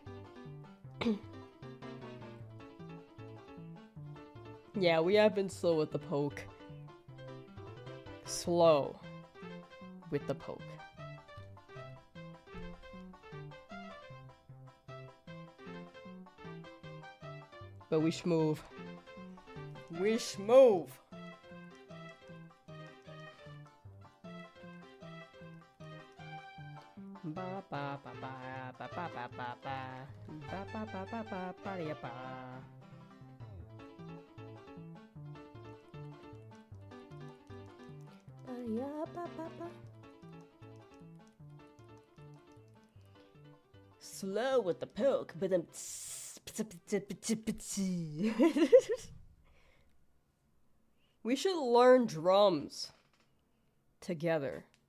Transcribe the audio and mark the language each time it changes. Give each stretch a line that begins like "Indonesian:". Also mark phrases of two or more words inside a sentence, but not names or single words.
English: Yeah, we have been slow with the poke. Slow with the poke. But we shmove. We shmove! Ba ba ba ba ba ba ba ba ba ba ba ba ba ba ba ba. Slow with the poke, but then we should learn drums together.